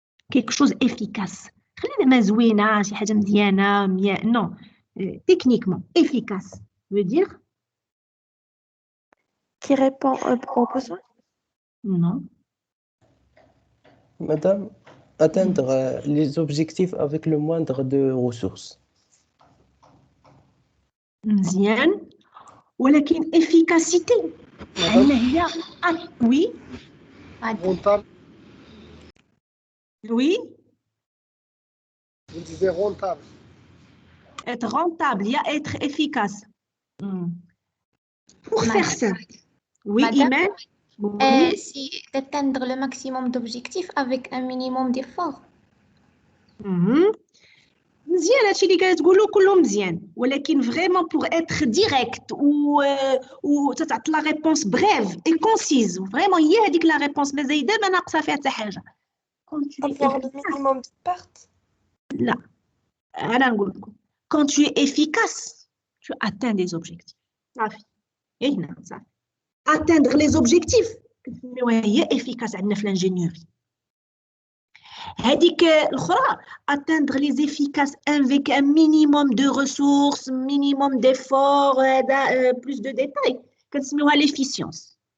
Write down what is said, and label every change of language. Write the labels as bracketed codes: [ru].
[fr] Quelque chose efficace. Non, techniquement, efficace veut dire Qui répond aux besoins? Non. Madame, atteindre les objectifs avec le moindre de ressources. [ar] مزيان ولكن efficacité هي oui [fr] Rentable. oui Vous disiez rentable. être rentable il y a être efficace pour faire ça oui Imen c'est d'atteindre le maximum d'objectifs avec un minimum d'efforts. [ar] مزيان هادشي اللي كتقولوا كله مزيان ولكن فريمون بور اتر ديريكت و تعطي لا ريبونس بريف اي كونسيز فريمون هي هذيك لا ريبونس ما زايده ما ناقصه فيها حتى حاجه [fr] Avoir le minimum de pertes? [ar] لا انا نقول لكم [fr] quand tu es efficace tu atteins des objectifs [ar] صافي هنا صافي [fr] atteindre les objectifs كنسميوها هي efficace [ar] عندنا في الانجينيوري هذيك الاخرى [fr] atteindre les efficaces avec un minimum de ressources minimum d'efforts plus de détails كنسميوها l'efficience